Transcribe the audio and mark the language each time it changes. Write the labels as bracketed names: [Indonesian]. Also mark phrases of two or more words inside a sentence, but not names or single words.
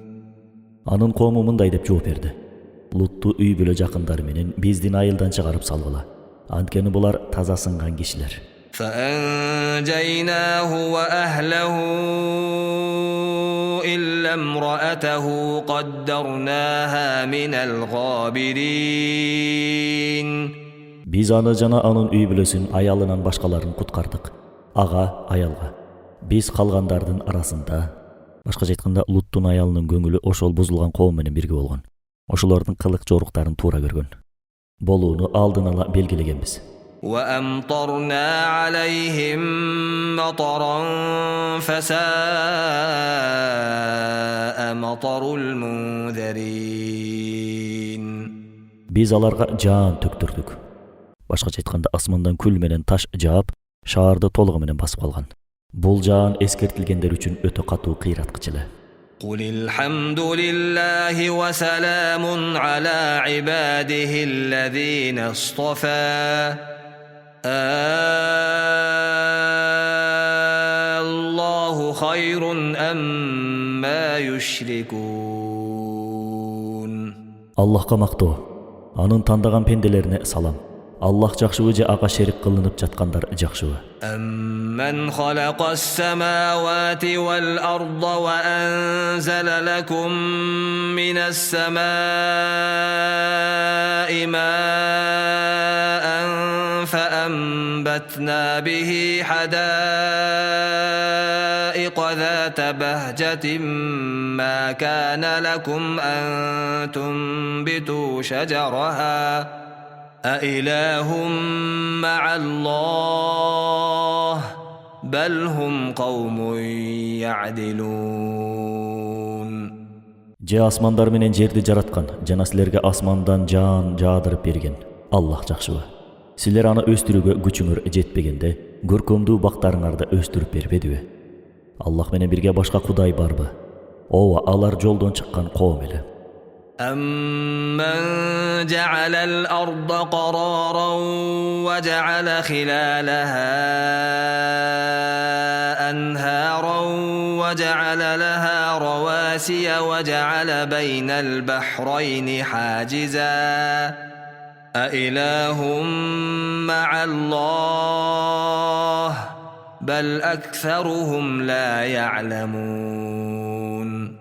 [Kyrgyz] Анын коому мындай деп жооп берди. Лутту үй бүлө жакындары менен биздин айылдан чыгарып салгыла. Анткени булар таза сынган кишилер. [Arabic] فأنجيناه وأهله إلا امرأته قدرناها من الغابرين. [Kyrgyz] Biz аны жана анын үй бүлөсүн аялынан башкаларын куткардык. Ага, аялга. Biz калгандардын арасында, башкача айтканда, Луттун аялынын көңүлү ошол бузулган коом менен бирге болгон. Ошолордун кылык жоруктарын туура көргөн. Болууну алдын ала белгилегенбиз. [Arabic] وأمطرنا عليهم مطرا فساء مطر المنذرين. [Kyrgyz] Biz аларга жаан төктүрдүк. Башкача айтканда, асмандан күл менен таш жаап, шаарды толугу менен басып калган. Бул жаан эскертилгендер үчүн өтө катуу кыйраткыч эле. [Arabic] قل الحمد لله وسلام على عباده الذين اصطفى الله خير أما يشركون. [Kyrgyz] Аллахка мактоо, анын тандаган пенделерине салам. Аллах жакшыбы же ага шерик кылынып жаткандар жакшыбы? [Arabic] أمن خلق السماوات والأرض وأنزل لكم من السماء ماء فأنبتنا به حدائق ذات بهجة ما كان لكم أن تنبتوا شجرها أإله مع الله بل هم قوم يعدلون. [Kyrgyz] Же асмандар менен жерди жараткан, жана силерге асмандан жаан жаадырып берген Аллах жакшыбы? Силер аны өстүрүүгө күчүңөр жетпегенде, көркөмдүү бактарыңарды өстүрүп бербедиби? Аллах менен бирге башка кудай барбы? Ооба, алар жолдон чыккан коом эле. [Arabic] أمن جعل الأرض قرارا وجعل خلالها أنهارا وجعل لها رواسي وجعل بين البحرين حاجزا أإله مع الله بل أكثرهم لا يعلمون.